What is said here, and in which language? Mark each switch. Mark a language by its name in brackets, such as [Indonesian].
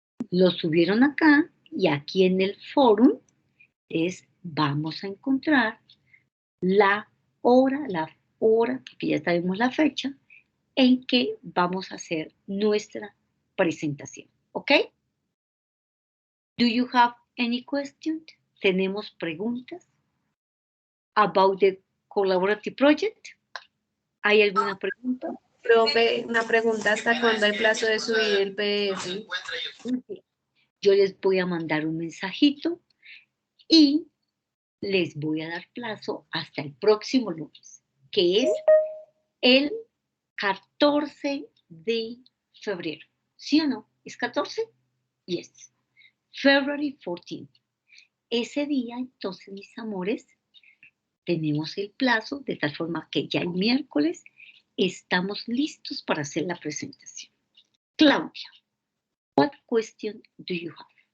[Spanish] Lo subieron acá y aquí en el foro vamos a encontrar la hora, porque ya sabemos la fecha, en que vamos a hacer nuestra presentación. ¿Ok? [English] Do you have any questions? [Spanish] ¿Tenemos preguntas [English] about the collaborative project? [Spanish] ¿Hay alguna pregunta? Profe, una pregunta, ¿hasta cuándo hay plazo de subir el PDF? Yo les voy a mandar un mensajito y les voy a dar plazo hasta el próximo lunes, que es el 14 de febrero. ¿Sí o no? ¿Es 14? [English] Yes. February 14. [Spanish] Ese día, entonces, mis amores, tenemos el plazo de tal forma que ya el miércoles estamos listos para hacer la presentación. [English] Claudia, what question do you have?